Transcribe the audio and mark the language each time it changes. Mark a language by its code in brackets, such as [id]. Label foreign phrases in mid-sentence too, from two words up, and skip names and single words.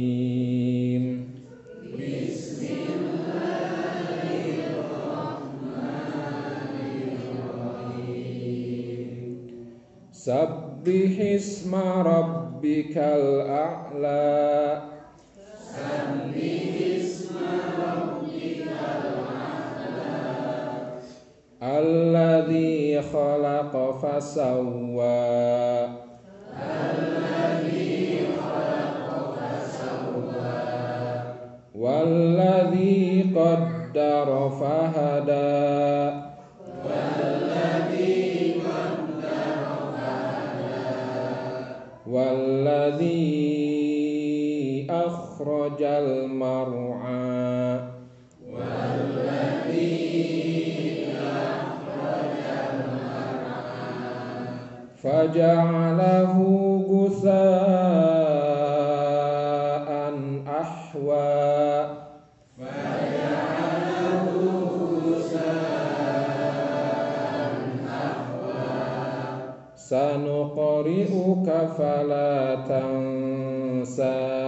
[ar] سبح اسم ربك الأعلى. سبح اسم ربك الأعلى. الذي خلق فسوى. الذي خلق فسوى. والذي قدر فهدى. والذي أخرج المرعى. والذي أخرج المرعى. فجعله غثاء أحوى. سنقرئك فلا تنسى.